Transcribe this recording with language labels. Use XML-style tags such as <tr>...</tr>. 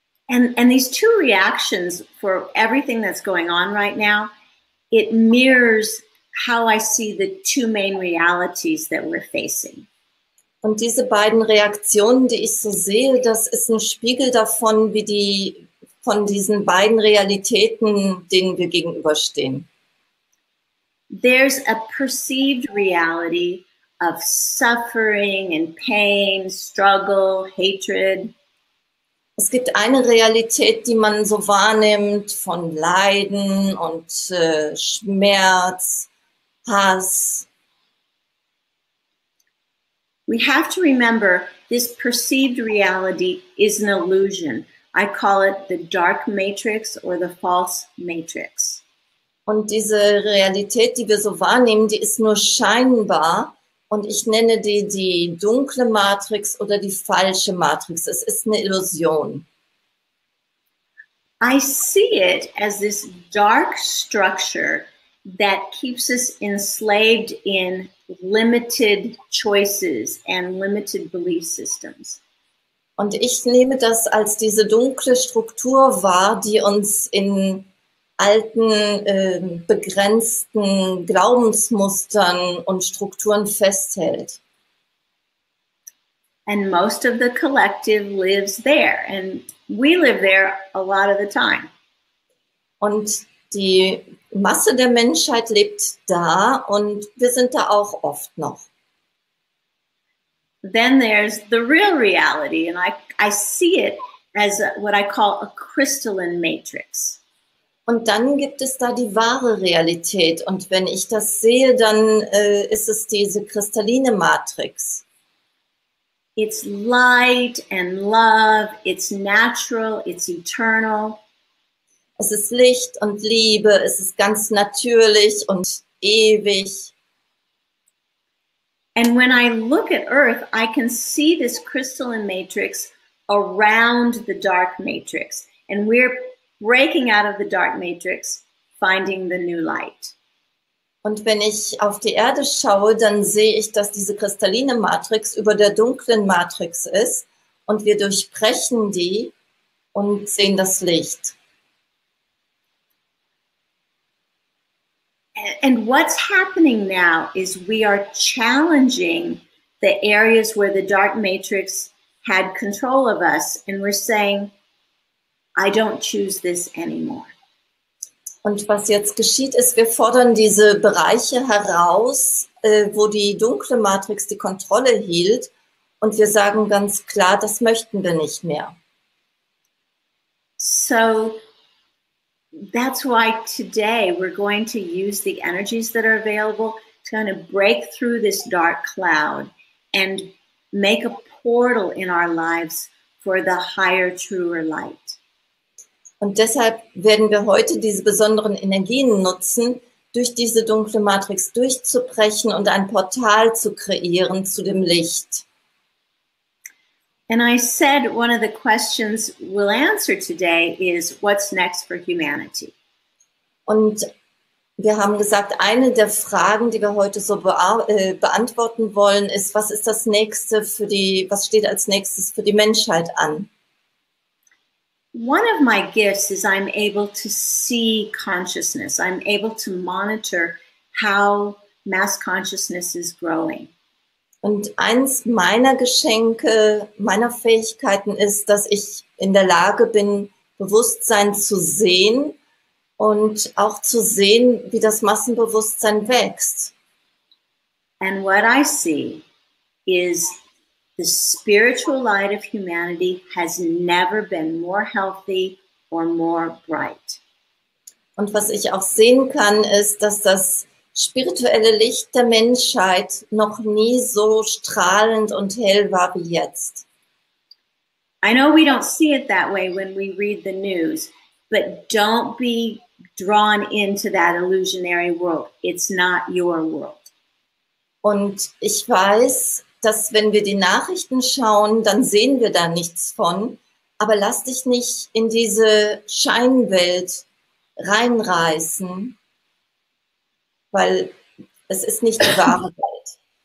<en>And these two reactions for everything that's going on right now, it mirrors how I see the two main realities that we're facing.</en> <de>Und diese beiden Reaktionen, die ich so sehe, das ist ein Spiegel davon, wie von diesen beiden Realitäten, denen wir gegenüberstehen.</de> <en>There's a perceived reality of suffering and pain, struggle, hatred.</en> <de>Es gibt eine Realität, die man so wahrnimmt von Leiden und Schmerz, Hass.</de> <en>We have to remember this perceived reality is an illusion. I call it the dark matrix or the false matrix.</en> <de>Und diese Realität, die wir so wahrnehmen, die ist nur scheinbar. Und ich nenne die dunkle Matrix oder die falsche Matrix. Es ist eine Illusion.</de> <en>I see it as this dark structure that keeps us enslaved in limited choices and limited belief systems.</en> <de>Und ich nehme das als diese dunkle Struktur wahr, die uns in alten, begrenzten Glaubensmustern und Strukturen festhält.</de> <en>And most of the collective lives there. And we live there a lot of the time.</en> <de>Und die Masse der Menschheit lebt da und wir sind da auch oft noch.</de> <en>Then there's the real reality, and I see it as what I call a crystalline matrix.</en> <de>Und dann gibt es da die wahre Realität. Und wenn ich das sehe, dann ist es diese kristalline Matrix.</de> <en>It's light and love, it's natural, it's eternal.</en> <de>Es ist Licht und Liebe, es ist ganz natürlich und ewig.</de> <en>And when I look at Earth, I can see this crystalline matrix around the dark matrix. And we're breaking out of the dark matrix, finding the new light.</en> <de>Und wenn ich auf die Erde schaue, dann sehe ich, dass diese kristalline Matrix über der dunklen Matrix ist. Und wir durchbrechen die und sehen das Licht.</de> <en>And what's happening now is we are challenging the areas where the dark matrix had control of us. And we're saying, I don't choose this anymore.</en> <de>Und was jetzt geschieht, ist, wir fordern diese Bereiche heraus, wo die dunkle Matrix die Kontrolle hielt. Und wir sagen ganz klar, das möchten wir nicht mehr.</de> <en>So that's why today we're going to use the energies that are available to kind of break through this dark cloud and make a portal in our lives for the higher, truer light.</en> <de>Und deshalb werden wir heute diese besonderen Energien nutzen, durch diese dunkle Matrix durchzubrechen und ein Portal zu kreieren zu dem Licht.</de> <en>And I said one of the questions we'll answer today is, what's next for humanity?</en> <de>Und wir haben gesagt, eine der Fragen, die wir heute so beantworten wollen, ist, was ist das nächste was steht als nächstes für die Menschheit an?</de> <en>One of my gifts is I'm able to see consciousness. I'm able to monitor how mass consciousness is growing.</en> <de>Und eins meiner Geschenke, meiner Fähigkeiten ist, dass ich in der Lage bin, Bewusstsein zu sehen und auch zu sehen, wie das Massenbewusstsein wächst.</de> <en>And what I see is the spiritual light of humanity has never been more healthy or more bright.</en> <de>Und was ich auch sehen kann, ist, dass das spirituelle Licht der Menschheit noch nie so strahlend und hell war wie jetzt.</de> <en>I know we don't see it that way when we read the news, but don't be drawn into that illusionary world. It's not your world.</en> <de>Und ich weiß, dass wenn wir die Nachrichten schauen, dann sehen wir da nichts von. Aber lass dich nicht in diese Scheinwelt reinreißen, weil es ist nicht die wahre Welt.</de>